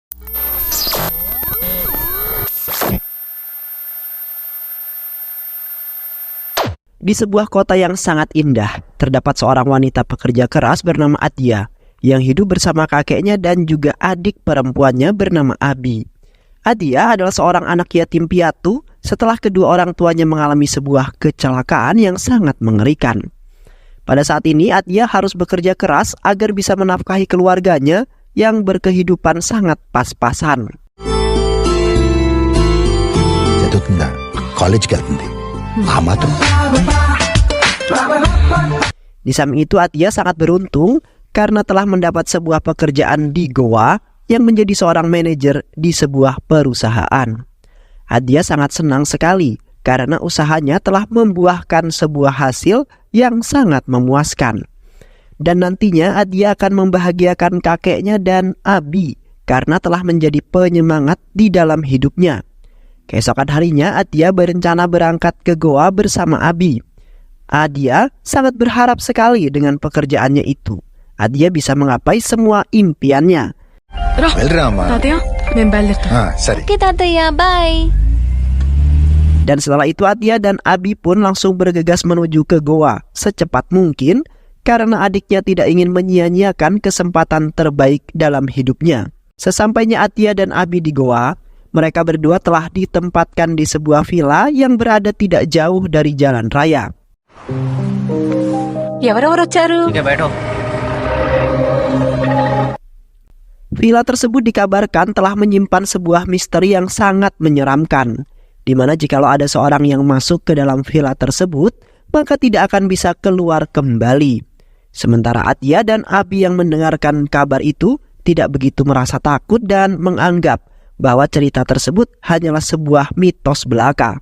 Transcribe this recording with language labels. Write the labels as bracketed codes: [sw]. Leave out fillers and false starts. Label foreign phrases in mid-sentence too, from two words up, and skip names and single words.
[id] Di sebuah kota yang sangat indah, terdapat seorang wanita pekerja keras bernama Atia yang hidup bersama kakeknya dan juga adik perempuannya bernama Abi. Atia adalah seorang anak yatim piatu setelah kedua orang tuanya mengalami sebuah kecelakaan yang sangat mengerikan. Pada saat ini Atia harus bekerja keras agar bisa menafkahi keluarganya yang berkehidupan sangat pas-pasan. [te] చదువుతుందా కాలేజ్కి వెళ్తుంది ఆ మాత్రం. [id] Di samping itu Atia sangat beruntung karena telah mendapat sebuah pekerjaan di Goa yang menjadi seorang manajer di sebuah perusahaan. Atia sangat senang sekali karena usahanya telah membuahkan sebuah hasil yang sangat memuaskan. Dan nantinya Atia akan membahagiakan kakeknya dan Abi karena telah menjadi penyemangat di dalam hidupnya. Keesokan harinya Atia berencana berangkat ke Goa bersama Abi. Atia sangat berharap sekali dengan pekerjaannya itu. Atia bisa menggapai semua impiannya. [te] వెళ్ళరామా సరే. [id] Oke Tataya, bye. Dan setelah itu Atia dan Abi pun langsung bergegas menuju ke Goa secepat mungkin karena adiknya tidak ingin menyia-nyiakan kesempatan terbaik dalam hidupnya. Sesampainya Atia dan Abi di Goa, mereka berdua telah ditempatkan di sebuah villa yang berada tidak jauh dari jalan raya. [te] ఎవరెవరు వచ్చారు? [id] Villa tersebut dikabarkan telah menyimpan sebuah misteri yang sangat menyeramkan, di mana jikalau ada seorang yang masuk ke dalam villa tersebut, maka tidak akan bisa keluar kembali. Sementara Atia dan Abi yang mendengarkan kabar itu tidak begitu merasa takut dan menganggap bahwa cerita tersebut hanyalah sebuah mitos belaka.